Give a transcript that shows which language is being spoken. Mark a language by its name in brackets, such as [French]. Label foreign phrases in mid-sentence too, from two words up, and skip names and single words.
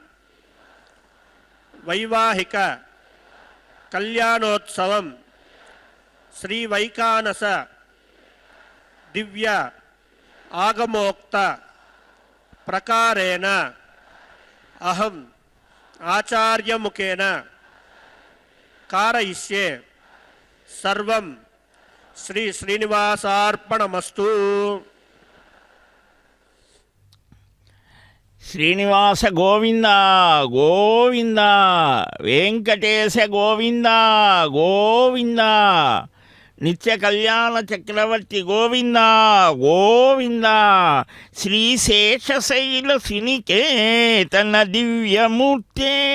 [Sanskrit] వైవాహిక కళ్యాణోత్సవం శ్రీ వైకానస దివ్య ఆగమోక్త ప్రకారేణ అహం ఆచార్యముఖేన कारयिष्ये सर्वं श्री श्रीनिवासार्पणमस्तु శ్రీనివాస గోవింద గోవింద వెంకటేశ గోవింద గోవింద నిత్య కళ్యాణ చక్రవర్తి గోవింద గోవింద శ్రీశేషశైల సినికేతన దివ్యమూర్తే